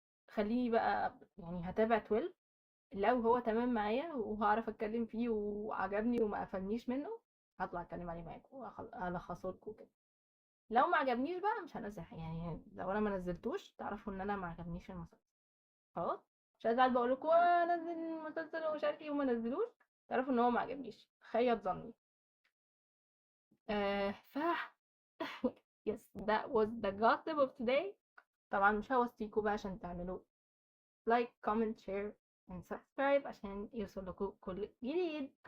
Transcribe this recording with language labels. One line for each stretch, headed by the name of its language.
Arabic: خليني بقى يعني هتابع 12، لو هو تمام معايا وهعرف اتكلم فيه وعجبني وما قفلنيش منه هطلع اتكلم عليه معاكم والخصه لكم كده. لو ما عجبنيش بقى مش هنزل، يعني لو انا ما نزلتوش تعرفوا ان انا ما عجبنيش المسلسل خلاص. مش هزعل بقول لكم انزل المسلسل ومش عارف ايه وما نزلوش، تعرفوا ان هو ما عجبنيش، خيب ظني.
English: ف yes that was the gossip of today.
Arabic: طبعا مش هوصيكوا بقى عشان تعملوا لايك كومنت شير
English: and subscribe
Arabic: عشان يوصل لكم كل جديد.